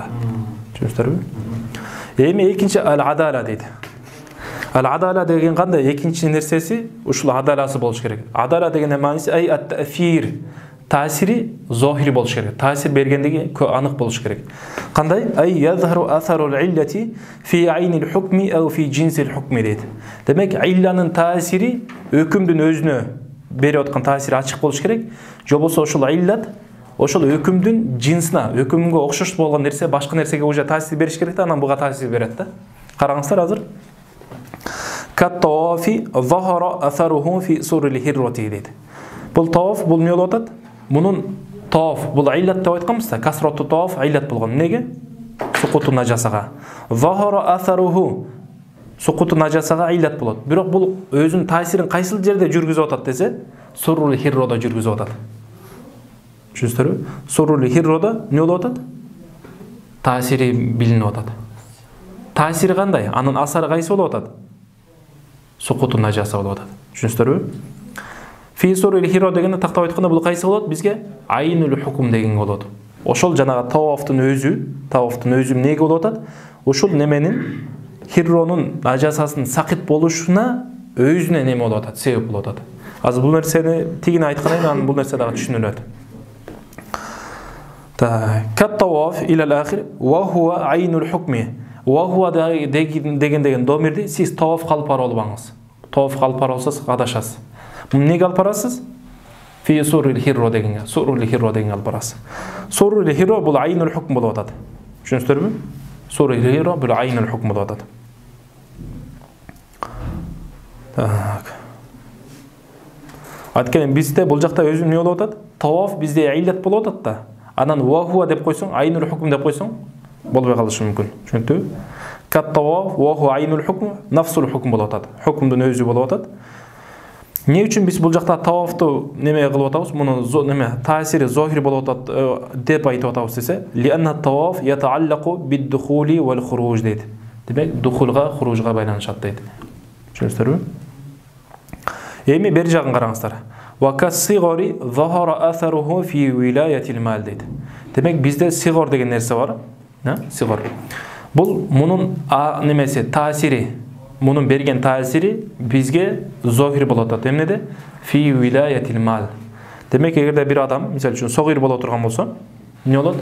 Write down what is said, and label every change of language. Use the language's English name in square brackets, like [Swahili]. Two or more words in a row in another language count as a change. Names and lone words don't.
[Kyrgyz] Түшүнүңүздөрбү? Эми экинчи ал-адала дейт. Ал-адала деген кандай? Экинчи нерсеси ушул адаласы болуш керек. Адала деген мааниси [Arabic] أي التأثير. [Kyrgyz] Таасири зохири болуш керек. Таасир бергендиги анык болуш керек. Кандай? [Arabic] أي يظهر أثر العلة في عين الحكم أو في جنس الحكم [Kyrgyz] дейт. Демек, илланын таасири өкүмдүн өзүнө берип аткан таасири ачык болуш керек. Же болсо ошол иллат ошол өкүмдүн жинсине, өкүмгө окшош болгон нерсе башка нерсеге уже таасир бериш керек да, анан буга таасир берет да. Караңыздар азыр. [Arabic] كالطواف ظهر أثره في سور الهرة [Kyrgyz] дейт. Бул таwaф, бул эмне болуп атат? Мунун таwaф, бул иллат деп айтканбыз да, [Arabic] كثرة الطواف [Kyrgyz] иллат болгон. Неге? [Arabic] سقوط النجاسة. ظهر أثره سقوط النجاسة [Kyrgyz] иллат болот. Бирок бул өзүнүн таасирин кайсыл жерде жүргүзүп атат десе, [Arabic] سور الهرة [Kyrgyz] жүргүзүп атат. Түшүнүңүздөрбү? [Arabic] سور الهرة [Kyrgyz] эмне болуп атат? Таасири билинип атат. Таасири кандай? Анын асары кайсы болуп атат? [Arabic] سقوط النجاسة [Kyrgyz] болуп атат. Түшүнүңүздөрбү? [Arabic] في سور الهرة [Kyrgyz] дегенде тактап айтканда бул кайсы болот? Бизге [Arabic] عين الحكم [Kyrgyz] деген болот. Ошол жанагы тавафтын өзү эмнеге болуп атат? Ошол неменин хирронун ажасасынын сакыт болушуна өзүнө неме болуп атат, себеп болуп атат. Азыр бул нерсени тигини айткандан кийин анан бул нерсе дагы түшүнүлөт. [Arabic] كالطواف إلى آخر وهو عين الحكم. وهو [Kyrgyz] деген домирди сиз таваф кылып барып албаңыз. Таваф кылып барып алсаңыз адашасыз. Эмнеге алып барасыз? [Arabic] في سور الهرة [Kyrgyz] дегенге, [Arabic] سور الهرة [Kyrgyz] дегенге алып барасыз. [Arabic] سور الهرة [Kyrgyz] бул [Arabic] عين الحكم [Kyrgyz] болуп атат. Түшүнүңүздөрбү? [Arabic] سور الهرة [Kyrgyz] бул [Arabic] عين الحكم [Kyrgyz] болуп атат. Айткан бизде бул жакта өзү эмне болуп атат? Таваф бизде иллат болуп атат да. Анан [Arabic] وهو [Kyrgyz] деп койсоң, [Arabic] عين الحكم [Kyrgyz] деп койсоң, болбой калышы мүмкүн. Түшүнүктүбү? [Arabic] كالطواف وهو عين الحكم نفس الحكم [Kyrgyz] болуп атат. Хукмдун өзү болуп атат. Не үчүн биз бул жакта тавафты неме кылып атабыз? Мунун неме таасири зохир болуп атат деп айтып атабыз десе, [Arabic] لأن الطواف يتعلق بالدخول والخروج [Kyrgyz] дейт. Демек, духулга, хуружга байланышат дейт. Түшүнүңүздөрбү? Эми бери жагын караңыздар. [Arabic] وكالصغر ظهر أثره في ولاية المال дейт. [Kyrgyz] Демек, бизде сигор деген нерсе бар. Сигор. Бул мунун немеси таасири, мунун берген таасири бизге зохир болуп атат. [Arabic] Эмнеде? في ولاية المال. [Kyrgyz] Демек, эгерде бир адам, мисалы үчүн, согир боло турган болсо, эмне болот?